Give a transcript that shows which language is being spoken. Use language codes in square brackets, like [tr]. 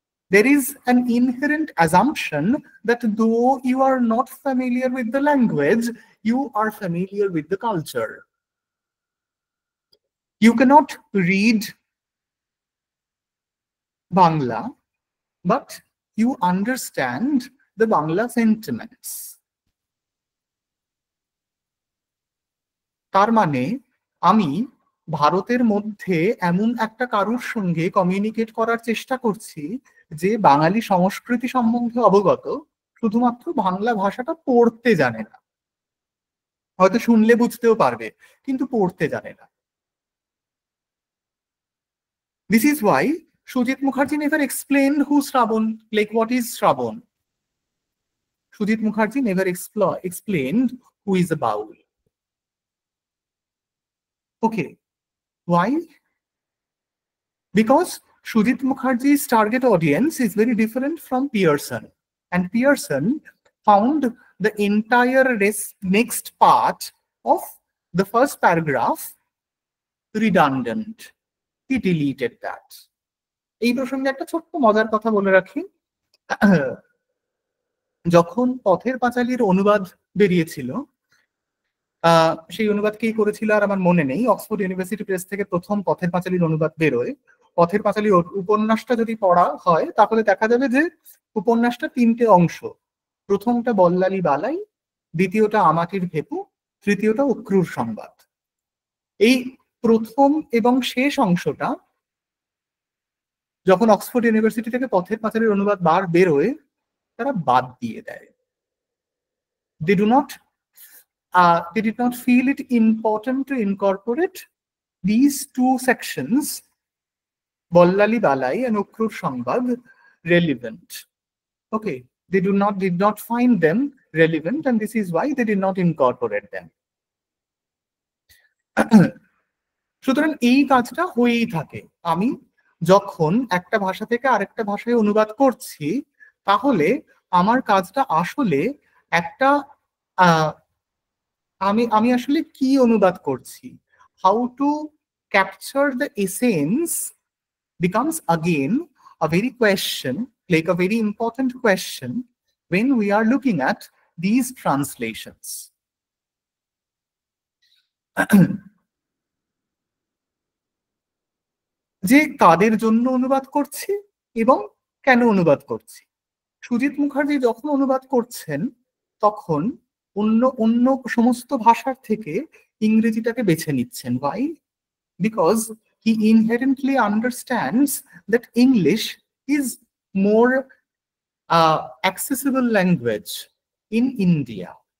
[en] There is an inherent assumption that though you are not familiar with the language, you are familiar with the culture. You cannot read Bangla, but you understand the Bangla sentiments. [bn] তার মানে আমি ভারতের মধ্যে এমন একটা কারুর সঙ্গে communicate করার চেষ্টা করছি যে বাঙালি সংস্কৃতি সম্বন্ধে অবগত, শুধুমাত্র বাংলা ভাষাটা পড়তে জানে না, হয়তো শুনলে বুঝতেও পারবে কিন্তু পড়তে জানে না। [en] This is why Sujit Mukherjee never explained who Shravan, like what is Shravan. Sujit Mukherjee never explained who is a Baul. Okay, why? Because Sujit Mukherjee's target audience is very different from Pearson, and Pearson found the entire next part of the first paragraph redundant. He deleted that. [bn] এই প্রসঙ্গে একটা ছোট্ট মজার কথা বলে রাখি। যখন পথের পাঁচালীর অনুবাদ বেরিয়েছিল, সেই অনুবাদ কে করেছিল আর আমার মনে নেই, অক্সফোর্ড ইউনিভার্সিটি প্রেস থেকে প্রথম পথের পাঁচালীর অনুবাদ বেরোয়। পথের পাঁচালীর উপন্যাসটা যদি পড়া হয় তাহলে দেখা যাবে যে উপন্যাসটা তিনটে অংশ। প্রথমটা বল্লালি বালাই, দ্বিতীয়টা আমাটির ভেপু, তৃতীয়টা অক্রুর সংবাদ। এই প্রথম এবং শেষ অংশটা যখন অক্সফোর্ড ইউনিভার্সিটি থেকে পথের পাঁচালীর অনুবাদ বেরোয়, তারা বাদ দিয়ে দেয়। [en] They did not feel it important to incorporate these two sections, Bollali Balai and Ukrur Sangbad, relevant. Okay, they did not find them relevant, and this is why they did not incorporate them. [bn] সুতরাং এই কাজটা হয়েই থাকে। আমি যখন একটা ভাষা থেকে আরেকটা ভাষায় অনুবাদ করছি, [en] তাহলে আমার কাজটা আসলে একটা আমি আসলে কি অনুবাদ করছি, how to capture the essence becomes again a very question, like a very important question when we are looking at these translations. [bn] যে কাদের জন্য অনুবাদ করছি এবং কেন অনুবাদ করছি। সুজিত মুখার্জি যখন অনুবাদ করছেন তখন অন্য সমস্ত ভাষার থেকে ইংরেজিটাকে বেছে নিচ্ছেন। [en] Why? Because he inherently understands that English is more accessible language in India.